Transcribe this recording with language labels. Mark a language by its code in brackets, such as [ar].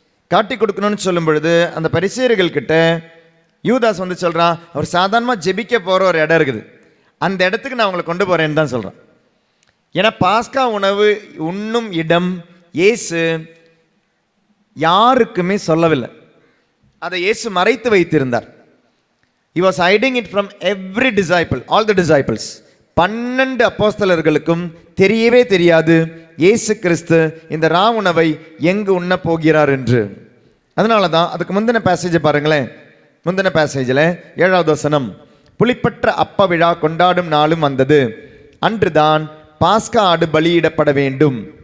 [ta] காட்டி கொடுக்கணும்னு சொல்லும் பொழுது அந்த பரிசேயர்கள் கிட்ட யூதாஸ் வந்து சொல்கிறான், அவர் சாதாரணமாக ஜெபிக்க போகிற ஒரு இடம் இருக்குது, அந்த இடத்துக்கு நான் உங்களை கொண்டு போகிறேன்னு தான் சொல்கிறான். ஏன்னா பாஸ்கா உணவு உண்ணும் இடம் இயேசு யாருக்குமே சொல்லவில்லை, அதை இயேசு மறைத்து வைத்திருந்தார். [en] He was hiding it from every disciple, all the disciples. [ta] 12 அப்போஸ்தலர்களுக்கும் தெரியவே தெரியாது இயேசு கிறிஸ்து இந்த உணவை எங்கு உண்ண போகிறார் என்று. அதனால தான் அதுக்கு முந்தின பேசேஜை பாருங்களேன். முந்தின பேசேஜில் 7வது வசனம், புளிப்பற்ற அப்ப விழா கொண்டாடும் நாளும் வந்தது, அன்றுதான் பாஸ்கா ஆடு பலியிடப்பட வேண்டும்.